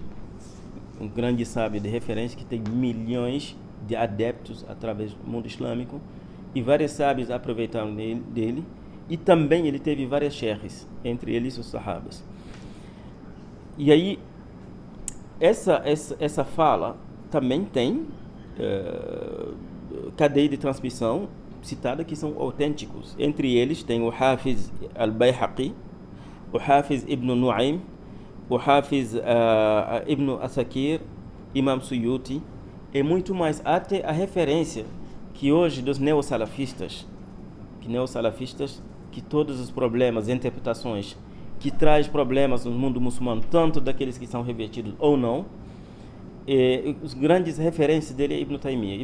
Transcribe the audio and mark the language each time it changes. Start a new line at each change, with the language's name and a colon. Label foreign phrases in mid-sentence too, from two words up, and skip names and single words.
Portuguese: Um grande sábio de referência que tem milhões de adeptos através do mundo islâmico, e vários sábios aproveitaram dele, e também ele teve várias sheikhs, entre eles os sahabas. E aí, essa fala também tem cadeia de transmissão citada que são autênticos. Entre eles tem o Hafiz al-Bayhaqi, o Hafiz ibn Nu'aym, o Hafiz ibn Asakir, Imam Suyuti, e muito mais. Até a referência que hoje dos neossalafistas, que todos os problemas, interpretações, que traz problemas no mundo muçulmano, tanto daqueles que são revertidos ou não, os grandes referências dele é Ibn Taymiyyah.